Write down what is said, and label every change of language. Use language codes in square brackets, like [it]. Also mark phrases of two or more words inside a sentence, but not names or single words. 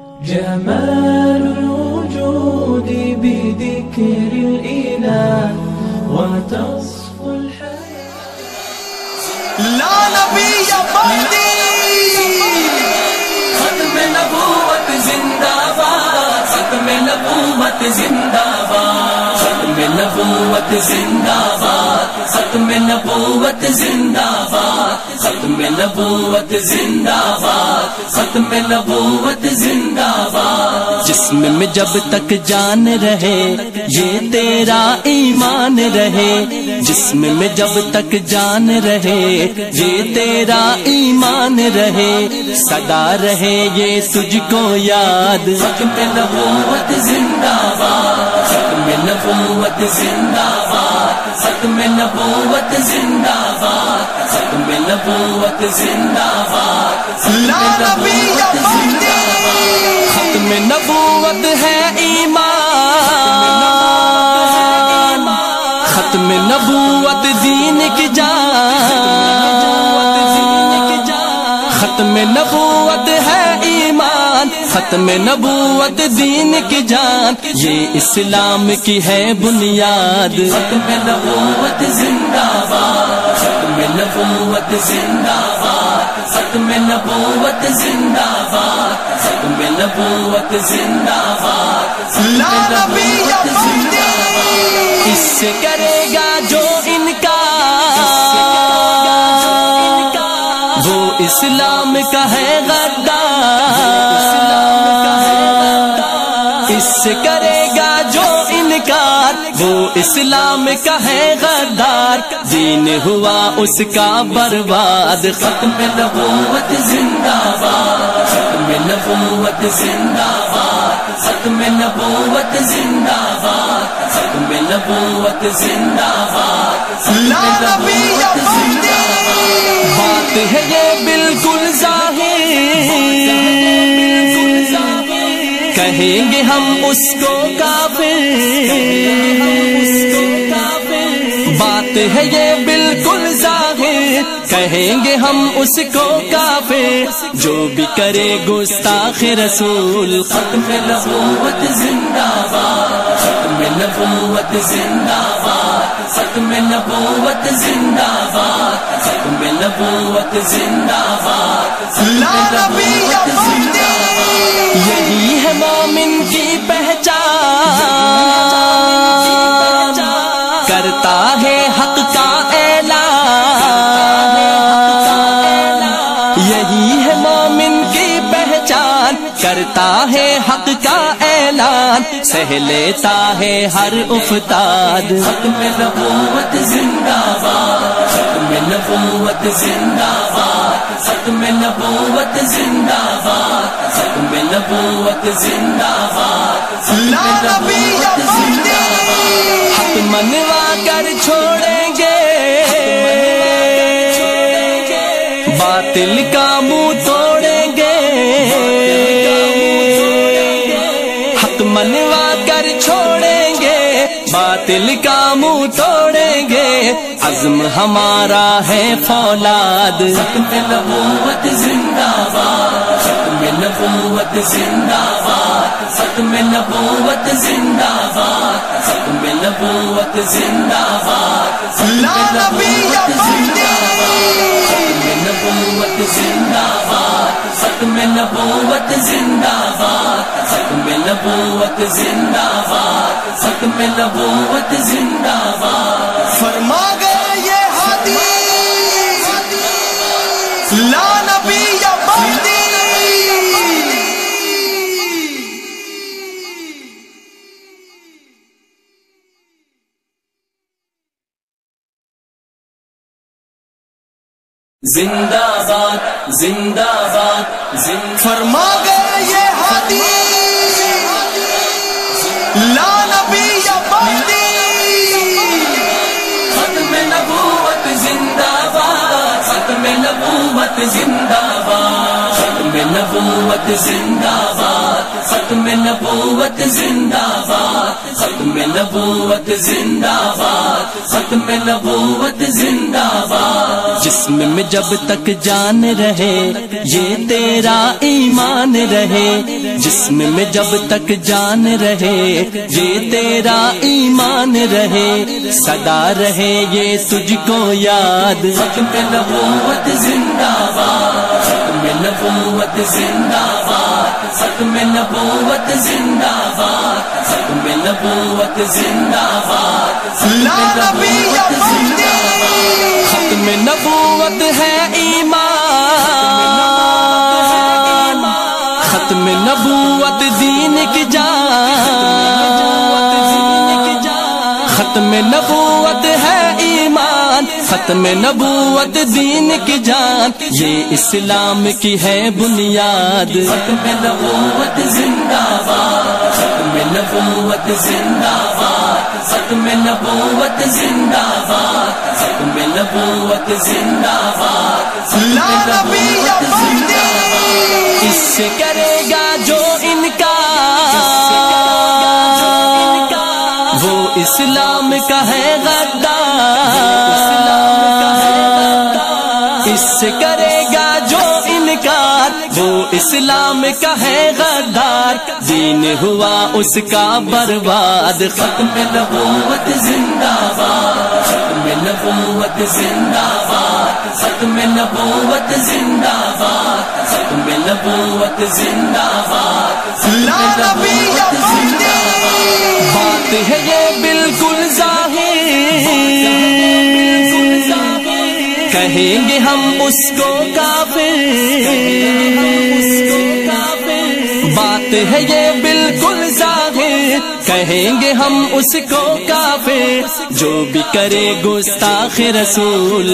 [ar] جمال الوجود بذكر الإله وتصفو الحياة. لا نبي بعدي. [ur] ختم نبوت زندہ باد، ختم نبوت زندہ باد، ختم نبوت زندہ باد، ختم نبوت زندہ باد، ختم نبوت زندہ باد، ختم نبوت زندہ باد. جسم میں جب تک جان رہے یہ تیرا ایمان رہے، جسم میں جب تک جان رہے یہ تیرا ایمان رہے، صدا رہے یہ تجھ کو یاد. ختم نبوت زندہ باد، ختم نبوت زندہ باد، ختم نبوت زندہ باد، ختم نبوت زندہ باد. [ar] لا نبی بعدی. [ur] ختم نبوت ہے ایمان، ختم نبوت دین کی جان، ختم نبوت ہے ایمان، ختم نبوت دین کی جان، یہ اسلام کی ہے بنیاد. ختم نبوت زندہ باد، ختم نبوت زندہ باد، ختم نبوت زندہ باد، ختم نبوت زندہ باد. [ar] لا نبی بعدی. [ur] اس سے کرے گا جو انکار، وہ اسلام کا ہے غدار. اس سے کرے گا جو انکار، وہ اسلام کا ہے غدار، دین ہوا اس کا برباد. ختم نبوت زندہ باد، ختم نبوت زندہ باد، ختم نبوت زندہ باد، ختم نبوت زندہ باد. [ar] لا نبی بعدی. [ur] بات ہے یہ بالکل ظاہر، کہیں گے ہم اس کو کافر. بات ہے یہ بالکل ظاہر، کہیں گے ہم اس کو کافر، جو بھی کرے گستاخ رسول. ختم نبوت زندہ باد، ختم نبوت زندہ باد، ختم نبوت زندہ باد، ختم نبوت زندہ باد. [ar] لا نبی بعدی. [ur] یہی ہے مومن کی پہچان، کرتا ہے حق کا اعلان. یہی ہے مومن کی پہچان، کرتا ہے حق کا اعلان، سہ لیتا ہے ہر افتاد. ختم نبوت زندہ باد، ختم نبوت زندہ باد، ختم نبوت زندہ باد، ختم نبوت زندہ باد. [ar] لا نبی بعدی. [ur] حق منوا کر چھوڑیں گے، باطل کا منہ توڑیں گے. حق منوا کر چھوڑیں گے، باطل کا منہ توڑیں گے، عزم ہمارا ہے فولاد. ختم نبوت زندہ باد، ختم نبوت زندہ باد، ختم نبوت زندہ باد، ختم نبوت زندہ باد. [ar] لا نبی بعدی. [ur] ختم نبوت زندہ باد، ختم نبوت زندہ باد، ختم نبوت زندہ باد، ختم نبوت زندہ باد. فرما گئے یہ ہادی. [ar] لا نبی بعدی. [ur] زندہ باد، زندہ باد، فرما گئے یہ ہادی. [ar] لا نبی بعدی. [ur] ختم نبوت زندہ باد، ختم نبوت زندہ باد، ختم نبوت زندہ باد، ختم ختم نبوت زندہ باد ختم نبوت زندہ باد ختم نبوت زندہ باد جسم میں جب تک جان رہے یہ تیرا ایمان رہے جسم میں جب تک جان رہے یہ تیرا ایمان رہے صدا رہے یہ تجھ کو یاد ختم نبوت زندہ باد ختم نبوت زندہ باد ختم نبوت زندہ باد ختم نبوت زندہ باد [ar] لا نبی یا مہدی [ur] ختم نبوت ہے ایمان ختم نبوت دین کی جان ختم نبوت ہے ایمان ختم نبوت دین کی جان یہ اسلام کی ہے بنیاد ختم نبوت زندہ باد ختم نبوت زندہ باد ختم نبوت زندہ باد ختم نبوت زندہ باد [ar] لا نبی یا مہدی [ur] اس سے کرے گا جو انکار وہ اسلام کا ہے غدار اس سے کرے گا جو انکار وہ اسلام کا ہے غدار دین ہوا اس کا برباد ختم نبوت زندہ باد ختم نبوت زندہ باد ختم نبوت زندہ باد ختم نبوت زندہ باد [ar] لا نبی یا مہدی [ur] بات ہے یہ بالکل ظاہر کہیں گے ہم اس کو کافر بات ہے یہ بالکل ظاہر کہیں گے ہم اس کو کافر جو بھی کرے گستاخ رسول